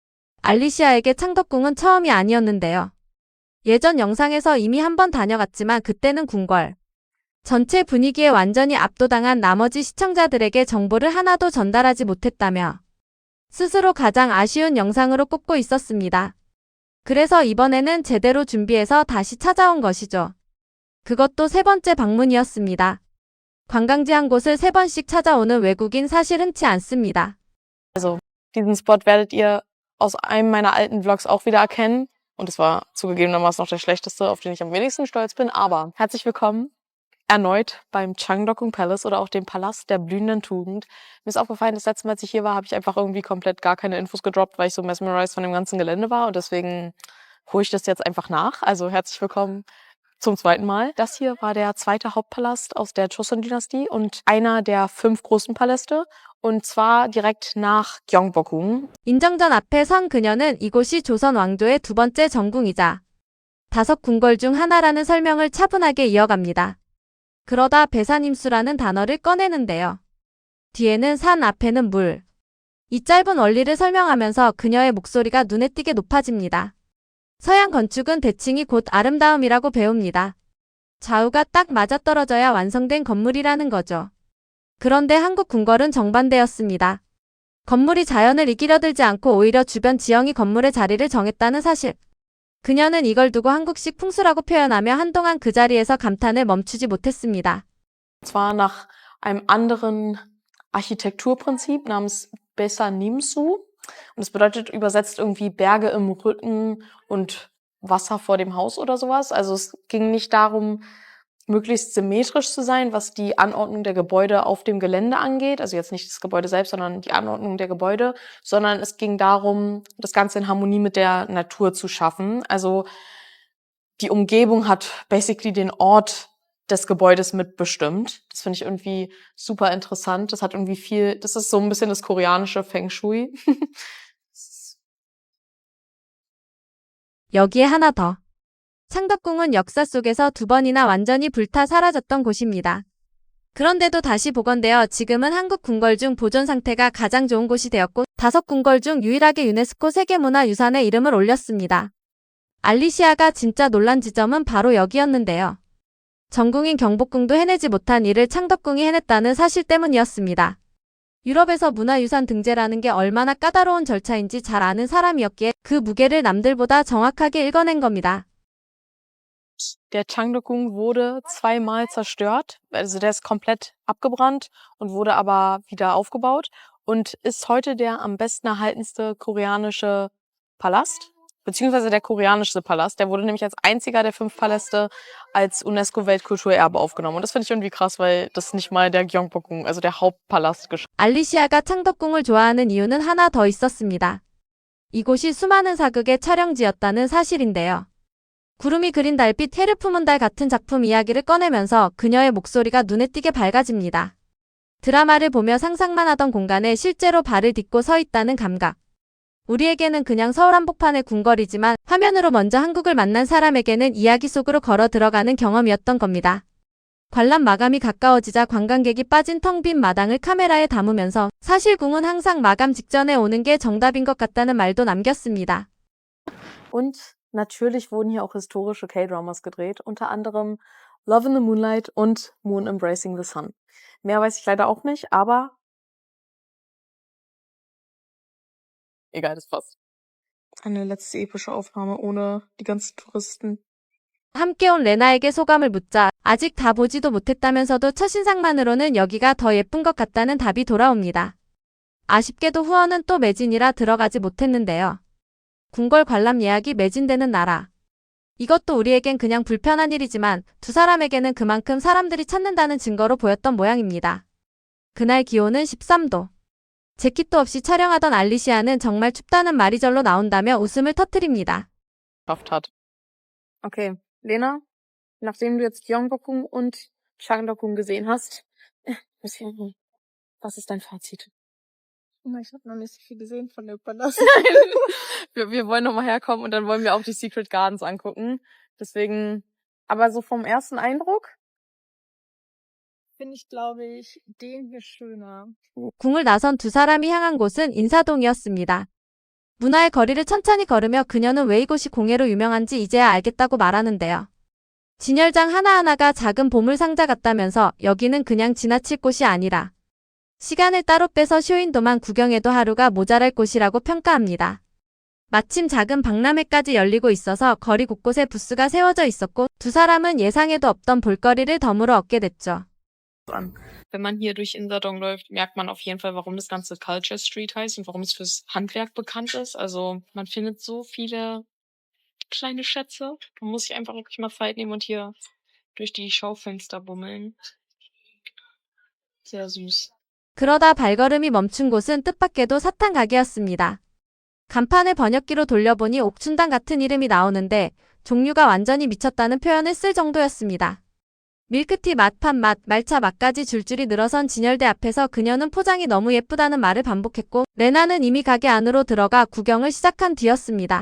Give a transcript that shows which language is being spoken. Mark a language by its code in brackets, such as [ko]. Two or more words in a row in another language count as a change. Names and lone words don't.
[ko] 알리시아에게 창덕궁은 처음이 아니었는데요. 예전 영상에서 이미 한 번 다녀갔지만 그때는 궁궐 전체 분위기에 완전히 압도당한 나머지 시청자들에게 정보를 하나도 전달하지 못했다며 스스로 가장 아쉬운 영상으로 꼽고 있었습니다. 그래서 이번에는 제대로 준비해서 다시 찾아온 것이죠. 그것도 세 번째 방문이었습니다. 관광지 한 곳을 3번씩 찾아오는 외국인 사실 흔치 않습니다. [de] Also, diesen Spot werdet ihr aus einem meiner alten Vlogs auch wieder erkennen. Und es war zugegebenermaßen noch der schlechteste, auf den ich am wenigsten stolz bin. Aber herzlich willkommen erneut beim Changdeokgung Palace oder auch dem Palast der blühenden Tugend. Mir ist aufgefallen, das letzte Mal, als ich hier war, habe ich einfach irgendwie komplett gar keine Infos gedroppt, weil ich so mesmerized von dem ganzen Gelände war. Und deswegen hole ich das jetzt einfach nach. Also herzlich willkommen zum zweiten Mal. Das hier war der zweite Hauptpalast aus der Joseon-Dynastie und einer der 5 großen Paläste. Und zwar direkt nach Gyeongbokgung. [ko] 인정전 앞에 선 그녀는 이곳이 조선 왕조의 2번째 정궁이자 5 궁궐 중 하나라는 설명을 차분하게 이어갑니다. 그러다 배산임수라는 단어를 꺼내는데요. 뒤에는 산, 앞에는 물. 이 짧은 원리를 설명하면서 그녀의 목소리가 눈에 띄게 높아집니다. 서양 건축은 대칭이 곧 아름다움이라고 배웁니다. 좌우가 딱 맞아떨어져야 완성된 건물이라는 거죠. 그런데 한국 궁궐은 정반대였습니다. 건물이 자연을 이기려들지 않고 오히려 주변 지형이 건물의 자리를 정했다는 사실. 그녀는 이걸 두고 한국식 풍수라고 표현하며 한동안 그 자리에서 감탄을 멈추지 못했습니다. [de] Zwar nach einem anderen Architekturprinzip namens Besanimsu. Und es bedeutet übersetzt irgendwie Berge im Rücken und Wasser vor dem Haus oder sowas. Also es ging nicht darum, möglichst symmetrisch zu sein, was die Anordnung der Gebäude auf dem Gelände angeht. Also jetzt nicht das Gebäude selbst, sondern die Anordnung der Gebäude. Sondern es ging darum, das Ganze in Harmonie mit der Natur zu schaffen. Also die Umgebung hat basically den Ort des Gebäudes mitbestimmt. Das finde ich irgendwie super interessant. Das hat irgendwie viel, das ist so ein bisschen das koreanische Feng Shui. [ko] 여기에 하나 더. 창덕궁은 역사 속에서 2번이나 완전히 불타 사라졌던 곳입니다. 그런데도 다시 복원되어 지금은 한국 궁궐 중 보존 상태가 가장 좋은 곳이 되었고 5 궁궐 중 유일하게 유네스코 세계문화유산에 이름을 올렸습니다. 알리시아가 진짜 놀란 지점은 바로 여기였는데요. 정궁인 경복궁도 해내지 못한 일을 창덕궁이 해냈다는 사실 때문이었습니다. 유럽에서 문화유산 등재라는 게 얼마나 까다로운 절차인지 잘 아는 사람이었기에 그 무게를 남들보다 정확하게 읽어낸 겁니다. [de] Der Changdeokgung wurde 2-mal zerstört. Also der ist komplett abgebrannt und wurde aber wieder aufgebaut und ist heute der am besten erhaltenste koreanische Palast. Beziehungsweise der koreanischste Palast. Der wurde nämlich als einziger der 5 Paläste als UNESCO-Weltkulturerbe aufgenommen. Und das finde ich irgendwie krass, weil das nicht mal der Gyeongbokgung, also der Hauptpalast, geschafft hat. [ko] 알리시아가 창덕궁을 좋아하는 이유는 하나 더 있었습니다. 이곳이 수많은 사극의 촬영지였다는 사실인데요. 구름이 그린 달빛, 해를 품은 달 같은 작품 이야기를 꺼내면서 그녀의 목소리가 눈에 띄게 밝아집니다. 드라마를 보며 상상만 하던 공간에 실제로 발을 딛고 서 있다는 감각. 우리에게는 그냥 서울 한복판의 궁궐이지만 화면으로 먼저 한국을 만난 사람에게는 이야기 속으로 걸어 들어가는 경험이었던 겁니다. 관람 마감이 가까워지자 관광객이 빠진 텅 빈 마당을 카메라에 담으면서 사실 궁은 항상 마감 직전에 오는 게 정답인 것 같다는 말도 남겼습니다. [de] Und natürlich wurden hier auch historische K-Dramas gedreht, unter anderem Love in the Moonlight und Moon Embracing the Sun. Mehr weiß ich leider auch nicht, aber egal, das passt. Eine letzte epische Aufnahme ohne die ganzen Touristen. [ko] 함께 온 레나에게 소감을 묻자 아직 다 보지도 못했다면서도 첫인상만으로는 여기가 더 예쁜 것 같다는 답이 돌아옵니다. 아쉽게도 후원은 또 매진이라 들어가지 못했는데요. 궁궐 관람 예약이 매진되는 나라. 이것도 우리에겐 그냥 불편한 일이지만 두 사람에게는 그만큼 사람들이 찾는다는 증거로 보였던 모양입니다. 그날 기온은 13도. 재킷도 없이 촬영하던 알리시아는 정말 춥다는 말이 절로 나온다며 웃음을 터뜨립니다. [de] Geschafft hat. Okay, Lena, nachdem du jetzt Gyeongbokgung und Changdeokgung gesehen hast, was ist dein Fazit? Ich habe noch nicht so viel gesehen von dem Palast. Wir wollen nochmal herkommen und dann wollen wir auch die Secret Gardens angucken. Deswegen, aber so vom ersten Eindruck? Finde ich, glaube ich, den hier schöner. [ko] 궁을 나선 두 사람이 향한 곳은 인사동이었습니다. 문화의 거리를 천천히 걸으며 그녀는 왜 이곳이 공예로 유명한지 이제야 알겠다고 말하는데요. 진열장 하나하나가 작은 보물상자 같다면서 여기는 그냥 지나칠 곳이 아니라 시간을 따로 빼서 쇼윈도만 구경해도 하루가 모자랄 곳이라고 평가합니다. 마침 작은 박람회까지 열리고 있어서 거리 곳곳에 부스가 세워져 있었고 두 사람은 예상에도 없던 볼거리를 덤으로 얻게 됐죠. [de] Wenn man hier durch Insadong läuft, merkt man auf jeden Fall, warum das Ganze Culture Street heißt und warum es fürs Handwerk bekannt ist. Also man findet so viele kleine Schätze. Man muss sich einfach wirklich mal Zeit nehmen und hier durch die Schaufenster bummeln. Sehr süß. [ko] 그러다 발걸음이 멈춘 곳은 뜻밖에도 사탕 가게였습니다. 간판을 번역기로 돌려보니 옥춘당 같은 이름이 나오는데 종류가 완전히 미쳤다는 표현을 쓸 정도였습니다. 밀크티 맛, 팥맛, 말차 맛까지 줄줄이 늘어선 진열대 앞에서 그녀는 포장이 너무 예쁘다는 말을 반복했고 레나는 이미 가게 안으로 들어가 구경을 시작한 뒤였습니다.